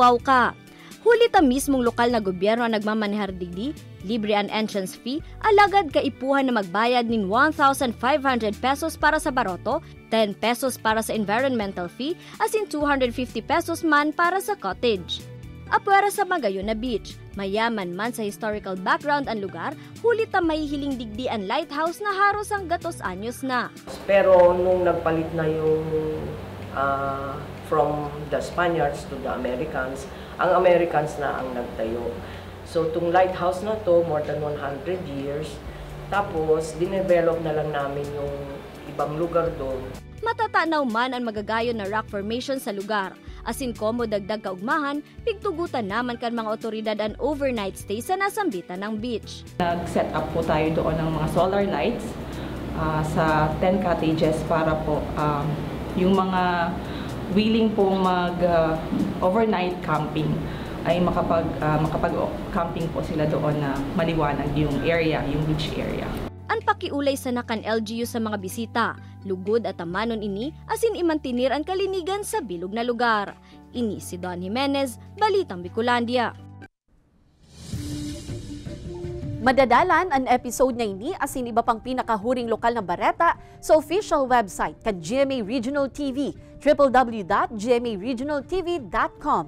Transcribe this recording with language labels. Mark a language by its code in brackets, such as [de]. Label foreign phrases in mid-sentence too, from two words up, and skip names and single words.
[bik] Huli ta mismong lokal na gobyerno ang nagmamanehar digdi, Libre ang [en] entrance fee, [bik] alagad kaipuhan na magbayad nin 1,500 pesos para sa baroto, 10 pesos para sa [en] environmental fee, [bik] as in 250 pesos man para sa cottage. Apwera sa Magayon na Beach, mayaman man sa [en] historical background [bik] ang lugar, hulit ang mahihiling digdi ang lighthouse na haros ang gatos anyos na. [tl] Pero nung nagpalit na yung [en] from the Spaniards to the Americans, [tl] ang Americans na ang nagtayo. So, itong lighthouse na to, [en] more than 100 years. [tl] Tapos, dinevelop na lang namin yung ibang lugar doon. [bik] Matatanaw man ang magagayon na rock formation sa lugar. Asin komo dagdag kaugmahan, pigtugutan naman kan mga otoridad ang [en] overnight stay [bik] sa nasambitan ng beach. [tl] Nag-set up po tayo doon ng mga [en] solar lights [tl] sa 10 cottages para po yung mga willing pong mag- [en] overnight camping [tl] ay makapag-camping po sila doon na maliwanag yung area, yung [en] beach area. [bik] Ang pakiulay sa nakan LGU sa mga bisita, lugod at amanon ini, asin imantinir ang kalinigan sa bilog na lugar. Ini si Don Jimenez, Balitang Bicolandia. Madadalan ang episode na ini asin iba pang pinakahuring lokal na bareta sa official website kan GMA Regional TV, www.gmaregionaltv.com.